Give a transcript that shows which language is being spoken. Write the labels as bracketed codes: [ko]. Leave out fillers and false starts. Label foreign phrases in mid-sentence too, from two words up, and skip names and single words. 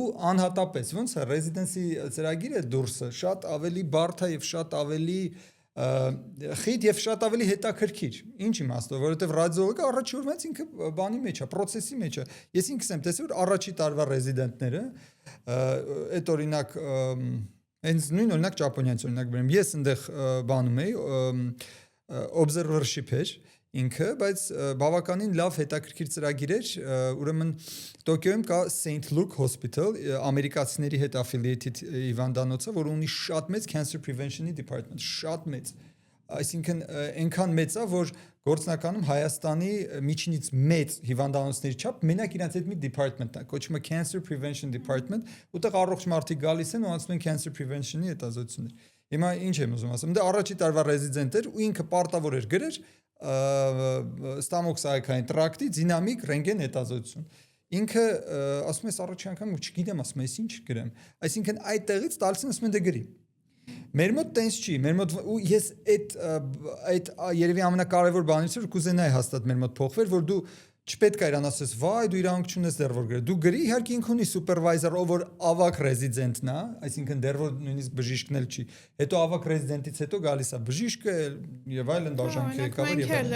[hy] անհատապես ոնց է ռեզիդենսի ծրագիրը դուրսը շատ ավելի բարդ է եւ շատ ավելի խիտ եւ շատ ավելի հետաքրքիր։ Ինչ իմաստով, որովհետեւ ռադիոլոգը առաջի օրվանից ինքը բանի մեջ է, process-ի մեջ է։ Ես ինքս եմ տեսել, որ առաջի տարվա ռեզիդենտները այդ օրինակ հենց նույն օրինակ ճապոնիայից օրինակ բերեմ։ Ես այնտեղ բանում էի observership էր ինքը, բայց բավականին լավ հետաքրքիր ծրագիր էր, ուրեմն Տոկիոյում կա St. Luke Hospital, ամերիկացիների հետ affiliated հիվանդանոցը, որը ունի շատ մեծ [en] cancer prevention- [hy] ի department, շատ մեծ։ Այսինքն այնքան մեծ է, որ գործնականում Հայաստանի միջինից մեծ հիվանդանոցների չափ մենակ իրենց հետ մի department-ն է, կոչվում է [en] Cancer Prevention Department, [hy] ուտեղ առողջ մարդիկ գալիս են ու անցնում են [en] cancer prevention- [hy] ի հետազոտություններ։ Հիմա ինչ եմ ուզում ասեմ, դա առաջի տարվա ռեզիդենտ էր ու ինքը պարտավոր էր գրեր ստամոքսային տրակտի դինամիկ ռենտգեն հետազոտություն։ Ինքը ասում է առաջի անգամ ու չգիտեմ ասում է ինչ գրեմ։ Այսինքն այդտեղից տալիս են ասում են դե գրի։ Մեր մոտ տենց չի, մեր մոտ ու ես այդ երևի ամենակարևոր բանից որ կուզենայի հաստատ մեր մոտ փոխվեր, որ դու չպետք է իրան ասես, վայ, դու իրանք չունես դեռ որ գրի։ Դու գրի, իհարկե ինքն ունի սուպերվայզեր, ով որ ավակ ռեզիդենտն է, այսինքն դեռ որ նույնիսկ բժիշկն էլ չի։ Հետո ավակ ռեզիդենտից հետո գալիս է բժիշկը եւ այլն դաշնքի եկավար եւ այլն։